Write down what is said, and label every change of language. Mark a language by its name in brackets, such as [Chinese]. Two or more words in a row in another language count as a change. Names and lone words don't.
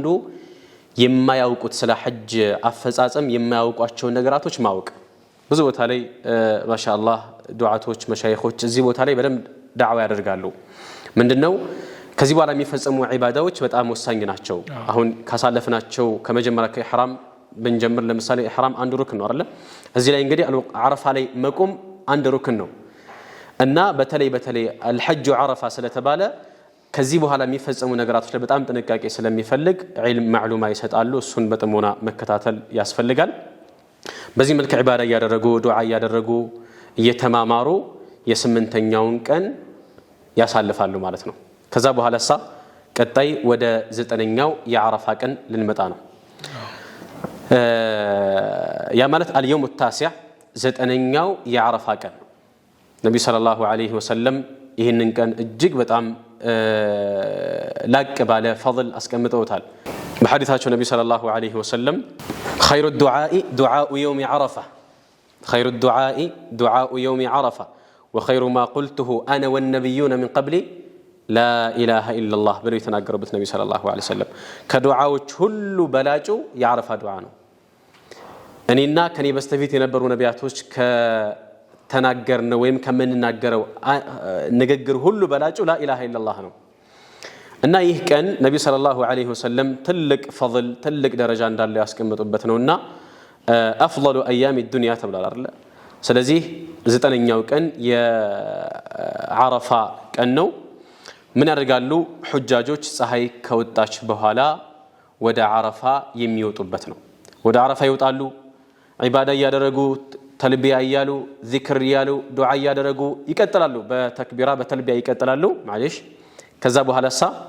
[Amharic] የማያውቁት ስለ ሐጅ አፈጻጸም የማያውቋቸው ነገራቶች ማወቅ ብዙ ቦታ ላይ ማሻአላህ ዱዓቶች መሻይኾች እዚህ ቦታ ላይ በደንብ ዳዕዋ ያደርጋሉ ምንድነው ከዚህ በኋላ የሚፈጸሙ ዒባዳዎች በጣም ወሳኝ ናቸው አሁን ካሳለፍናቸው ከመጀመሪያ ከኢህራም ብንጀምር ለምሳሌ ኢህራም አንድ ሩክን ነው አይደል እዚህ ላይ እንግዲህ አረፋ ላይ መቆም አንድ ሩክን ነው እና በተለይ [Arabic] الحج عرفه [Amharic] ስለተባለ ከዚህ በኋላ የሚፈጸሙ ነገራቶች ላይ በጣም ጥንቃቄ ስለሚፈልግ ዒልም ማዕሉማ ይሰጣሉ እሱን በጥሞና መከታተል ያስፈልጋል በዚህ መልኩ ዒባዳ ያደረጉ ዱዓ ያደረጉ እየተማማሩ የስምንተኛውን ቀን ያሳልፋሉ ማለት ነው ከዛ በኋላሳ ቀጣይ ወደ ዘጠነኛው የዓረፋ ቀን ልንመጣ ነው ያ ማለት [Arabic] اليوم التاسع [Amharic] ዘጠነኛው የዓረፋ ቀን ነብዩ ሰለላሁ ዐለይሂ ወሰለም ይሄንን ቀን እጅግ በጣም ላቅ ባለ فضل اسቀምጠውታል በሐዲታቸው ነብዩ ሰለላሁ ዐለይሂ [Arabic] ወሰለም خير الدعاء دعاء يوم عرفه خير الدعاء دعاء يوم عرفه وخير ما قلته انا والنبيون من قبلي لا اله الا الله [Amharic] ብለው የተናገሩበት ነብዩ ሰለላሁ ዐለይሂ ወሰለም ከዱዓዎች ሁሉ በላጩ የዓረፋ ዱዓ ነው እኔና ከኔ በስተፊት የነበሩ ነቢያቶች ተናገርነው ወይም ከመንናገረው ንግግር ሁሉ በላጩ [Arabic] لا اله الا الله [Amharic] ነው እና ይህ ቀን ነብዩ ሰለላሁ ዐለይሂ ወሰለም ትልቅ فضل ትልቅ ደረጃ እንዳለው ያስቀምጡበት ነውና [Arabic] افضل ايام الدنيا [Amharic] ተብሏል አይደል ስለዚህ ዘጠነኛው ቀን የዓረፋ ቀን ነው ምን ያደርጋሉ ሁጃጆች ፀሐይ ከወጣች በኋላ ወደ ዓረፋ የሚወጡበት ነው ወደ ዓረፋ ይወጣሉ ዒባዳ ያደረጉ ተልቢያ ያያሉ ዚክር ያያሉ ዱዓ ያደረጉ ይቀጥላሉ በተክቢራ በተልቢያ ይቀጥላሉ ማለሽ ከዛ በኋላሳ